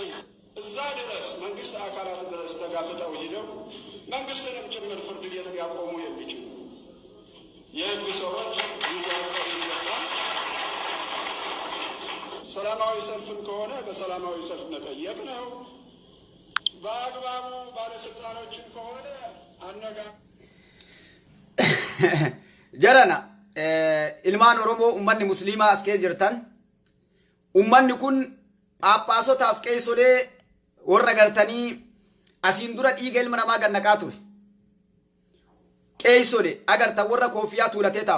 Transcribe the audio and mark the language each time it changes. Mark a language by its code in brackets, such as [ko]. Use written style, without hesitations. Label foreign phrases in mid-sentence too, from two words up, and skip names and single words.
[am] እዛ ድረስ መንግስት አካላት ድረስ ተጋፍጠው ሂደው መንግስትንም ጭምር ፍርድ ቤት ሊያቆሙ የሚችሉ የህግ ሰዎች ይገባል። ሰላማዊ ሰልፍን ከሆነ በሰላማዊ ሰልፍ መጠየቅ ነው። በአግባቡ ባለስልጣኖችን ከሆነ አነጋ [om] ጀረና ilmaan Oromoo ummanni musliimaa as keessa jirtan ummanni kun phaaphaasootaaf qeessolee warra gartanii asiin dura dhiiga ilma namaa gannaqaa ture. Qeessolee agartan warra koofiyaa tuulatee taa'u.